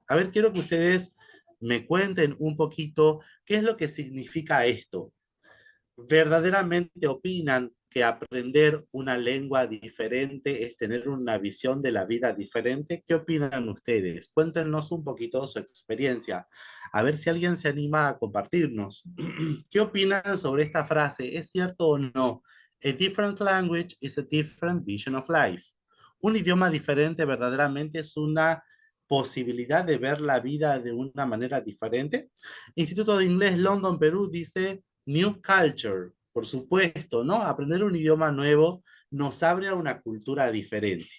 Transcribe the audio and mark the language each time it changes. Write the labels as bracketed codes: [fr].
[es] A ver, quiero que ustedes me cuenten un poquito qué es lo que significa esto. ¿Verdaderamente opinan que aprender una lengua diferente es tener una visión de la vida diferente? ¿Qué opinan ustedes? Cuéntenos un poquito su experiencia. A ver si alguien se anima a compartirnos. ¿Qué opinan sobre esta frase? ¿Es cierto o no? [en] A different language is a different vision of life. [es] Un idioma diferente verdaderamente es una posibilidad de ver la vida de una manera diferente. Instituto de Inglés London, Perú dice [en] New Culture, [es] por supuesto, ¿no? Aprender un idioma nuevo nos abre a una cultura diferente.